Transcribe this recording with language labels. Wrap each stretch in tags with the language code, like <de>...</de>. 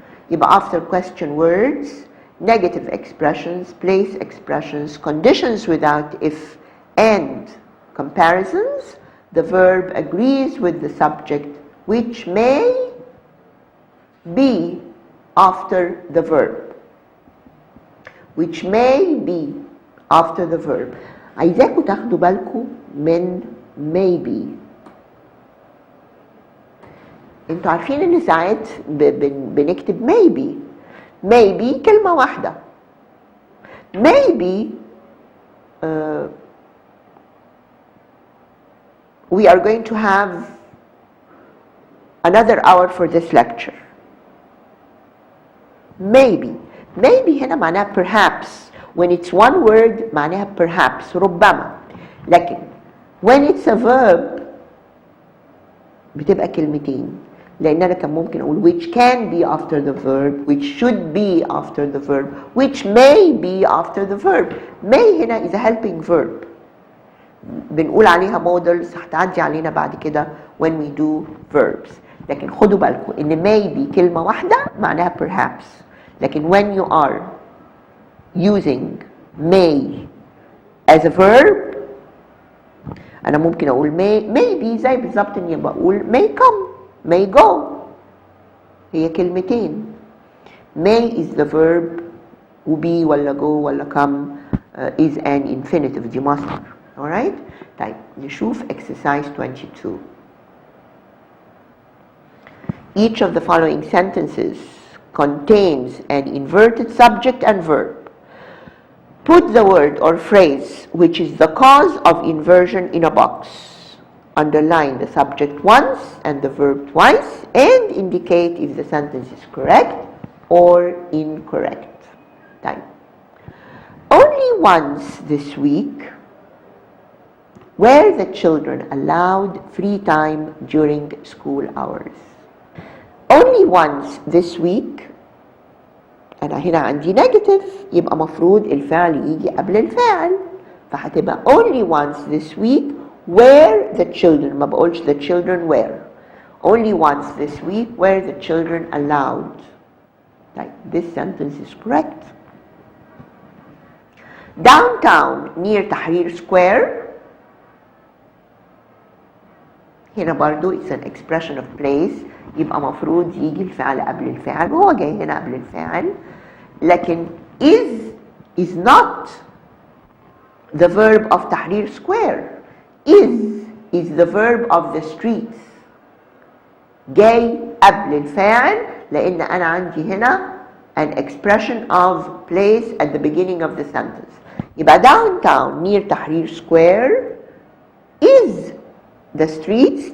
<ar>يبقى</ar> <en>after question words, negative expressions, place expressions, conditions without if and comparisons, the verb agrees with the subject, which may be after the verb. Which may be after the verb.</en> <ar>عايزاكم تاخدوا بالكم من maybe. انتوا عارفين ان ساعات بنكتب maybe. maybe كلمة واحدة.</ar> <en>maybe we are going to have another hour for this lecture. Maybe. Maybe</en> <ar>هنا معناها</ar> <en>perhaps. When it's one word</en> <ar>معناها</ar> <en>perhaps</en> <ar>ربما. لكن</ar> <en>when it's a verb</en> <ar>بتبقى كلمتين. لأن أنا كان ممكن أقول</ar> <en>which can be after the verb, which should be after the verb, which may be after the verb. May</en> <ar>هنا</ar> <en>is a helping verb.</en> <ar>بنقول عليها models هتعدي علينا بعد كده</ar> <en>when we do verbs.</en> <ar>لكن خدوا بالكم إن maybe كلمة واحدة معناها perhaps. لكن</ar> <en>when you are using may as a verb</en> <ar>أنا ممكن أقول</ar> <en>maybe</en> <ar>زي بالظبط إني بقول</ar> <en>may come, may go.</en> <ar>هي كلمتين.</ar> <en>may is the verb</en> <ar>وبي ولا</ar> <en>go</en> <ar>ولا</ar> <en>come is an infinitive</en> <ar>دي مصدر.</ar> <en>Alright?</en> <ar>طيب نشوف exercise 22.</ar> <en>Each of the following sentences contains an inverted subject and verb. Put the word or phrase which is the cause of inversion in a box. Underline the subject once and the verb twice and indicate if the sentence is correct or incorrect. Time. Only once this week were the children allowed free time during school hours. Only once this week.</en> <ar>أنا هنا عندي negative يبقى مفروض الفعل يجي قبل الفاعل فهتبقى</ar> <en>only once this week where the children</en> <ar>ما بقولش</ar> <en>the children were. Only once this week were the children allowed. Like this sentence is correct. Downtown near Tahrir Square.</en> <ar>هنا برضو</ar> <en>it's an expression of place</en> <ar>يبقى مفروض يجي الفعل قبل الفاعل وهو جاي هنا قبل الفاعل لكن</ar> <en>is not the verb of Tahrir Square. is the verb of the streets.</en> <ar>جاي قبل الفاعل لأن أنا عندي هنا</ar> <en>an expression of place at the beginning of the sentence.</en> <ar>يبقى</ar> <en>downtown near Tahrir Square is the streets.</en>